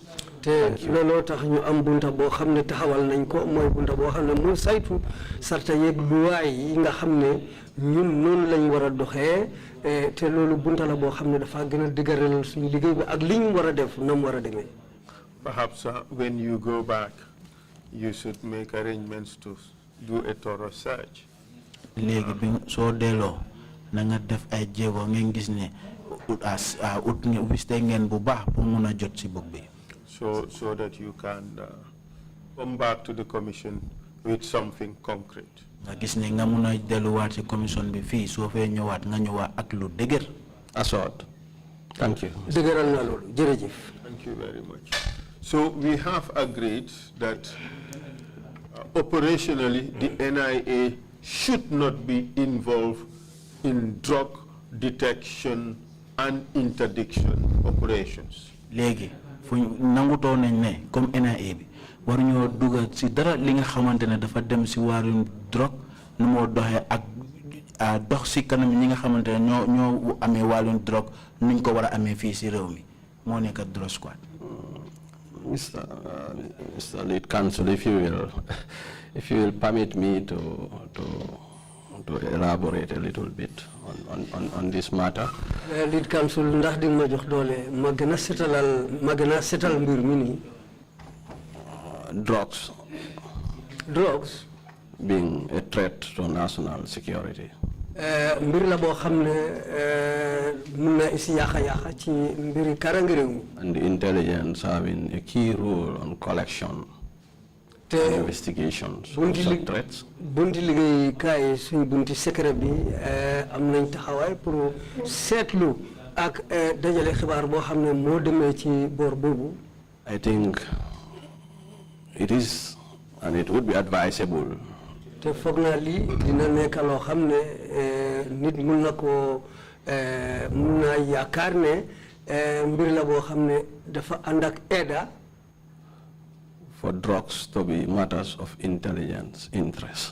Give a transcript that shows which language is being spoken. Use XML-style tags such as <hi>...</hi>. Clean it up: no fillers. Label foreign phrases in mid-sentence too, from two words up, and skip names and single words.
<wo>te looloo tax ñu am bunta boo xam ne taxawal nañ ko mooy bunta boo xam ne mu saytu sarta yeeg luwaay yi nga xam ne ñun noonu lañ war a doxee te loolu bunta la boo xam ne dafa gën a dëgëral suñu liggéey bi ak li ñu war a def na mu war a demee.</wo> <en>Perhaps when you go back, you should make arrangements to do a thorough search.</en> <wo>léegi bi soo delloo na nga def ay jéego ngeen gis ne wiste ngeen bu baax pour mun a jot si bopp bi.</wo> <en>So that you can come back to the commission with something concrete.</en> <wo>nga gis ne nga mun a delluwaat si commission bi fii soo fee ñëwaat nga ñëwaat ak lu dëgër.</wo> <en>Assured. Thank you.</en> <wo>dëgëral na loolu jërëjëf.</wo> <en>Thank you very much. So we have agreed that operationally the NIA should not be involved in drug detection and interdiction operations.</en> <wo>léegi fu nangutoo nañ ne comme NIA bi war ñoo dugal si dara li nga xamante ne dafa dem si wàllum drogue nu moo doxee ak dox si kanam ñi nga xamante ne ñoo amee wàllum drogue nuñ ko war a amee fii si réew mi moo nekk drug squad.</wo> <en>Mr. Lead Counsel, if you will permit me to elaborate a little bit on this matter. Lead Counsel,</en> <wo>ndax di ma jox doole ma gën a setal mbir mi nii.</wo> <en>Drugs being a threat to national security.</en> <wo>mbir la boo xam ne mun na isi yaaxa ci mbiri karange réew mi.</wo> <en>And the intelligence having a key role on collection and investigations of such threats.</en> <wo>bunti liggéey kaay suñ bunti secret bi am nañ taxawaay pour seetlu ak dajale xibaar boo xam ne moo demee ci boor boobu.</wo> <en>I think it is and it would be advisable</en> <wo>te foog naa lii dina nekk loo xam ne nit mun na koo mun naa yaakaar ne mbir la boo xam ne dafa ànd ak aida.</wo> <en>for drugs to be matters of intelligence interest.</en>